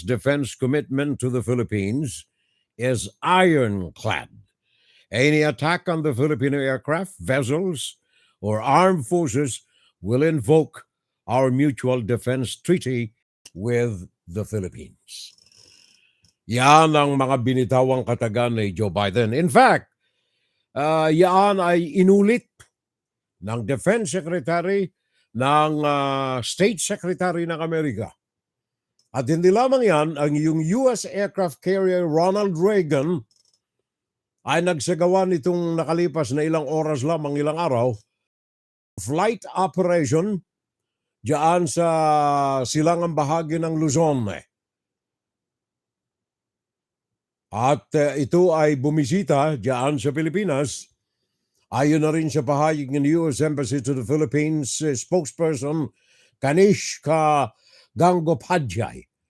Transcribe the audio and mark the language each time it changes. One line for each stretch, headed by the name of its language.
English: defense commitment to the Philippines is ironclad. Any attack on the Filipino aircraft, vessels, or armed forces will invoke our mutual defense treaty with the Philippines.
Filipino: Yan ang mga binitawang katagan ni Joe Biden. In fact, yan ay inulit ng Defense Secretary, ng State Secretary ng Amerika. At hindi lamang yan, ang yung US aircraft carrier Ronald Reagan ay nagsagawa nitong nakalipas na ilang oras lamang, ilang araw, flight operation diyan sa silangang bahagi ng Luzon. At ito ay bumisita diyan sa Pilipinas. Ayon na rin sa pahayag ng U.S. Embassy to the Philippines spokesperson Kanishka Gangopadhyay.